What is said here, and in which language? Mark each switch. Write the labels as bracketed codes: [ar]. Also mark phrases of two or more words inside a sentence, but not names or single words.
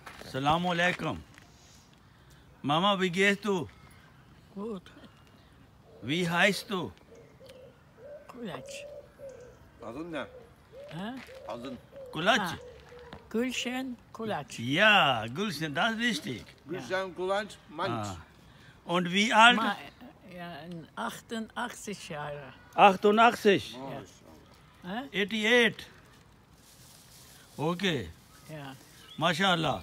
[ar] Salaam alaikum. [de] Mama, wie gehst du? Gut. Wie heißt du? Kulaç. [tr] Adın ne? Ha? Adın Kulaç? Ha. Gülşen Kulaç. [de] Ja, Gülşen, das ist richtig. Gülşen Kulaç Manç. Ah. Und wie alt? Ja, 88 Jahre. 88. Ha? 88. Okay. Ja. [tr] Maşallah.